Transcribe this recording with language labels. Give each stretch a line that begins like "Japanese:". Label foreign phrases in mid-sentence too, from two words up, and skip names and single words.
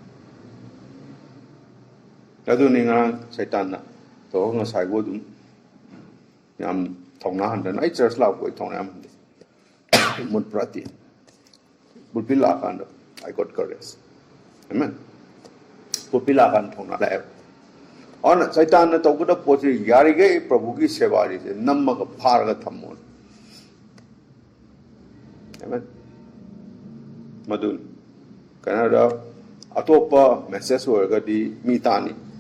Manipuri: ꯑꯗꯨꯅꯤ ꯉꯔꯥꯡ ꯁꯩꯇꯥꯟꯅ ꯇꯧꯔꯒ ꯉꯁꯥꯏꯕꯨ ꯑꯗꯨꯝ ꯌꯥꯝ ꯊꯧꯅꯥ ꯍꯟꯗꯅ ꯑꯩ ꯆꯔꯆ ꯂꯥꯛꯄ ꯑꯩ ꯊꯧꯅꯥ ꯌꯥꯝ ꯍꯟꯗꯦ ꯃꯨꯠ ꯄꯨꯔꯥꯇꯤ ꯄꯨꯜꯄꯤ ꯂꯥꯛꯀꯥꯟꯗ
English: I got courage amen
Manipuri: ꯄꯨꯜꯄꯤ ꯂꯥꯛꯀꯥꯟꯗ ꯊꯧꯅꯥ ꯂꯥꯛꯑꯦꯕ ꯑꯗꯨꯅ ꯁꯩꯇꯥꯟꯅ ꯇꯧꯒꯗꯕ ꯄꯣꯠꯁꯤ ꯌꯥꯔꯤꯈꯩ ꯄ꯭ꯔꯚꯨꯒꯤ ꯁꯦꯕꯥꯔꯤꯁꯦ ꯅꯝꯃꯒ ꯐꯥꯔꯒ ꯊꯝꯃꯣ amen ꯃꯗꯨꯅꯤ ꯀꯩꯅꯣꯗ ꯑꯇꯣꯞꯄ ꯃꯦꯁꯦꯖ ꯑꯣꯏꯔꯒꯗꯤ ꯃꯤ ꯇꯥꯅꯤ